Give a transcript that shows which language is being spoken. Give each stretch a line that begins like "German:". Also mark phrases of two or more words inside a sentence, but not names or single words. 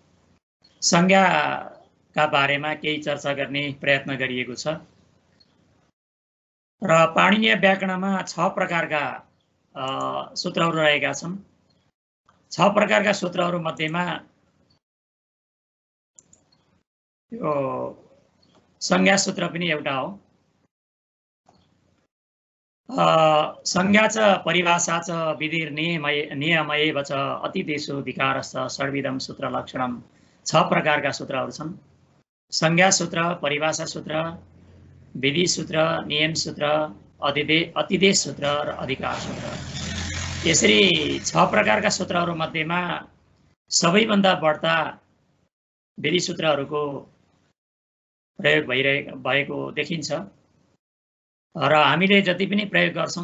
Nepali: संज्ञाका बारेमा केही चर्चा गर्ने प्रयत्न गरिएको छ र पाणिनीय व्याकरणमा 6 प्रकारका सूत्रहरू रहेका छन्। 6 प्रकारका सूत्रहरू मध्येमा यो संज्ञा सूत्र पनि एउटा हो।
Sanskrit: संज्ञा च परिभाषा च विधिर नियमएव च अतिदेशो विकारश्च षड्विधम सूत्र लक्षणम।
Nepali: 6 प्रकारका सूत्रहरू छन्। संज्ञा सूत्र, परिभाषा सूत्र, विधि सूत्र, नियम सूत्र, अतिदेश सूत्र र अधिकार सूत्र। यसरी 6 प्रकारका सूत्रहरू मध्येमा सबैभन्दा बढ्ता विधि सूत्रहरूको प्रयोग भएको देखिन्छ र हामीले जति पनि प्रयोग गर्छौं